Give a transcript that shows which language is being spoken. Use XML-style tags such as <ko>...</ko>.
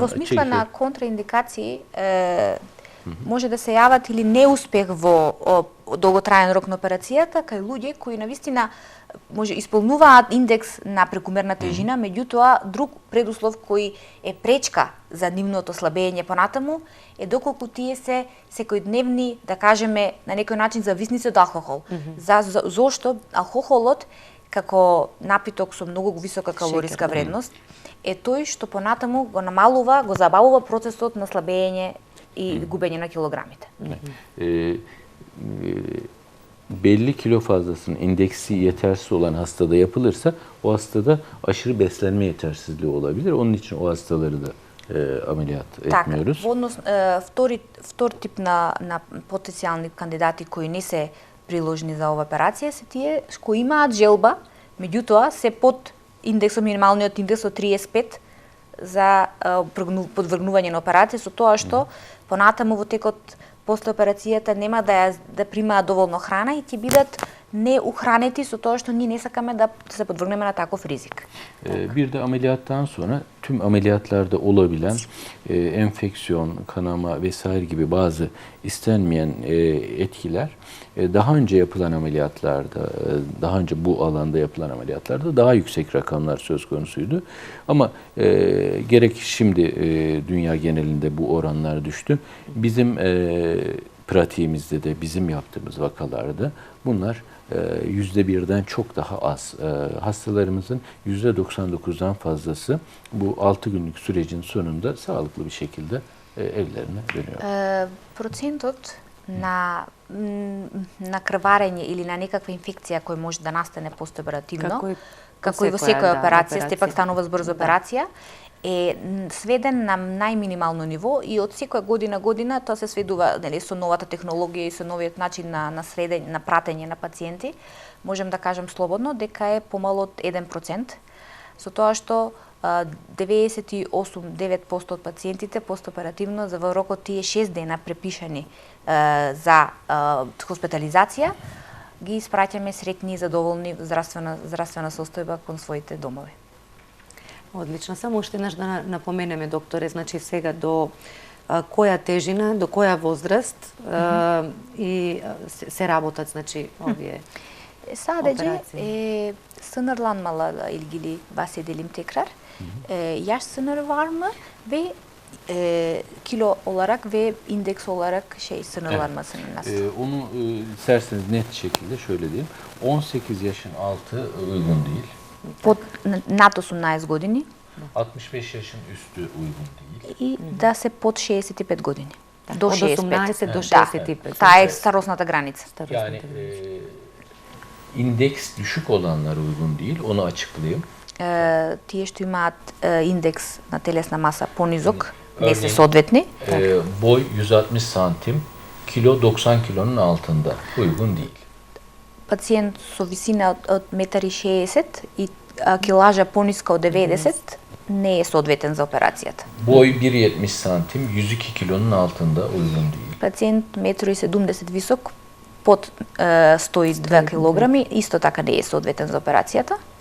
<mk>во смисла на контраиндикации може да се јават или неуспех во долготраен рок на операцијата кај луѓе кои навистина може исполнуваат индекс на прекумерна тежина, меѓутоа друг предуслов кој е пречка за нивното слабење понатаму е доколку тие се секојдневни, да кажеме, на некој начин зависници од алкохол. Зошто алкохолот како напиток со многу висока калориска вредност е тој што понатаму го намалува, го забавува процесот на слабење и губење на килограмите.</mk> <tr>Belli kilo fazlasının indeksi yetersiz olan hastada yapılırsa o hastada aşırı beslenme yetersizliği olabilir. Onun için o hastaları da ameliyat etmiyoruz.</tr> <mk>Во однос втор тип на потенцијални кандидати кои не се приложни за ова операција се тие кои имаат желба, меѓутоа се под минималниот индекс од 35 за подвргнување на операција, со тоа што понатаму во текот после операцијата нема да примаат доволно храна и ќе бидат неухранети со тоа што ние не сакаме да се подвргнеме на таков ризик.</mk> <tr>Bir de ameliyattan sonra tüm ameliyatlarda olabilen enfeksiyon, kanama vesaire gibi bazı istenmeyen etkiler daha önce yapılan ameliyatlarda, daha önce bu alanda yapılan ameliyatlarda daha yüksek rakamlar söz konusuydu. Ama gerek şimdi dünya genelinde bu oranlar düştü. Bizim pratiğimizde de bizim yaptığımız vakalarda bunlar %1'den çok daha az. Hastalarımızın %99'dan fazlası bu 6 günlük sürecin sonunda sağlıklı bir şekilde evlerine dönüyor.</tr> <mk>Процентот на крварење или на некаква инфекција која може да настане постоперативно, како и во секоја операција, степак станува збрзо операција, е сведен на најминимално ниво и од секоја година тоа се сведува, нели, со новата технологија и со новиот начин на пратење на пациенти, можем да кажем слободно дека е помало од 1%, со тоа што 98-9% од пациентите постоперативно за во рокот тие 6 дена препишани за хоспитализација ги испраќаме среќни и задоволни здравствена состојба кон своите домови. Одлично. Само уште еднаш да напоменеме, докторе, значи сега до која тежина, до која возраст и се работат, значи, овие</mk> <tr>Sadece sınırlanmalı ilgili bahsedelim tekrar. Yaş sınırı var mı ve kilo olarak ve indeks olarak sınırlanmasının nasıl? Onu isterseniz net şekilde şöyle diyeyim. 18 yaşın altı uygun değil.</tr> <mk>Над 18 години.</mk> <tr>65 yaşın üstü uygun değil.</tr> <mk>И да се под 65 години. До Од 65. 18 до 65. Таа е старосната граница.</mk> <tr>Yani indeks düşük olanlar uygun değil. Onu açıklayayım.</tr> <mk>Тие што имаат индекс на телесна маса понизок, не се соодветни.</mk> <tr>Boy 160 santim, kilo 90 kilonun altında. Uygun değil.</tr> <mk>Пациент со висина од 1,60 и килажа пониска од 90 не е соодветен за операцијата.</mk> <tr>Boy 1,70 santim, 102 kilonun altında uygun değil.</tr> <mk>Пациент 1,70 висок, под 102 килограми, исто така не е соодветен за операцијата.</mk>